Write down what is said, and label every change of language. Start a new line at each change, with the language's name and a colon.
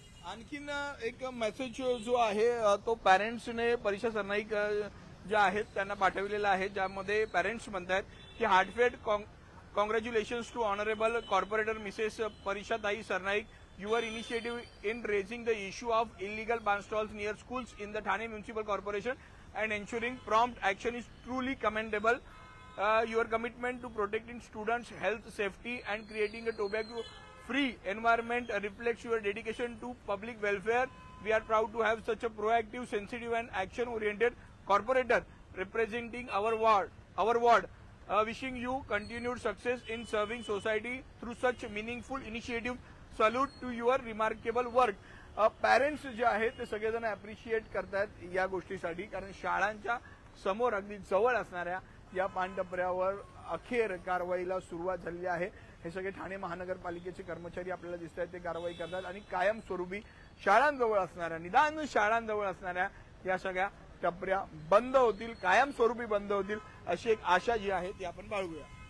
Marathi: आणखीन एक मेसेज जो आहे तो पॅरेंट्सने परिशा सरनाईक ज्या आहेत त्यांना पाठवलेला आहे, ज्यामध्ये पॅरेंट्स म्हणतात की
English: Heartfelt congratulations to honourable corporator Mrs परिशाताई Sarnaik. Your initiative in raising the issue of illegal ban stalls near schools in the Thane Municipal Corporation and ensuring prompt action is truly commendable. Your commitment to protecting students' health, safety and creating a tobacco free environment reflects your dedication to public welfare. We are proud to have such a proactive, sensitive and action-oriented corporator representing our ward. Wishing you continued success in serving society through such meaningful initiative. Salute to your remarkable work.
Marathi: Parents जे आहेत ते सगळेजण appreciate करतायत या गोष्टीसाठी, कारण शाळांच्या समोर अगदी जवळ असणाऱ्या या पानटपऱ्यावर अखेर कारवाईला सुरुवात झालेली आहे. हे सगळे ठाणे महानगरपालिकेचे कर्मचारी आपल्याला दिसत आहेत, ते कारवाई करतात आणि कायमस्वरूपी शाळांजवळ असणाऱ्या, निदान शाळांजवळ असणाऱ्या या सगळ्या टपऱ्या बंद होतील, कायमस्वरूपी बंद होतील अशी एक आशा जी आहे ती आपण बाळगूया.